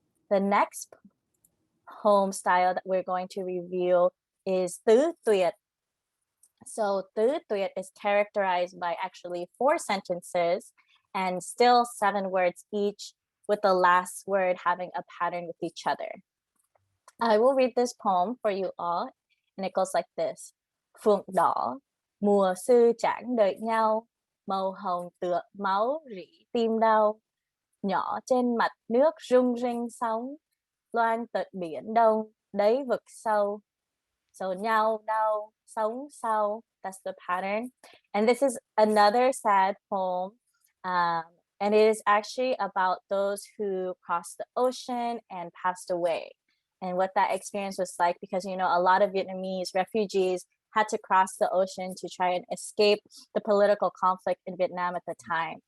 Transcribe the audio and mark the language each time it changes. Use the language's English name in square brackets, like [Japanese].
[English] The next poem style that we're going to review is tứ tuyệt. So tứ tuyệt is characterized by actually 4 sentences and still 7 words each, with the last word having a pattern with each other. I will read this poem for you all, and it goes like this. [Vietnamese] Phượng đỏ, mùa sư chẳng đợi nhau, màu hồng tựa máu rỉ tim đau. Nhỏ trên mặt nước rung rinh sóng, loan tận biển đông, đáy vực sâu. [English] So [Vietnamese] nhau, đau, sống sau, [English] that's the pattern. And this is another sad poem. And it is actually about those who crossed the ocean and passed away, and what that experience was like, because, you know, a lot of Vietnamese refugees had to cross the ocean to try and escape the political conflict in Vietnam at the time.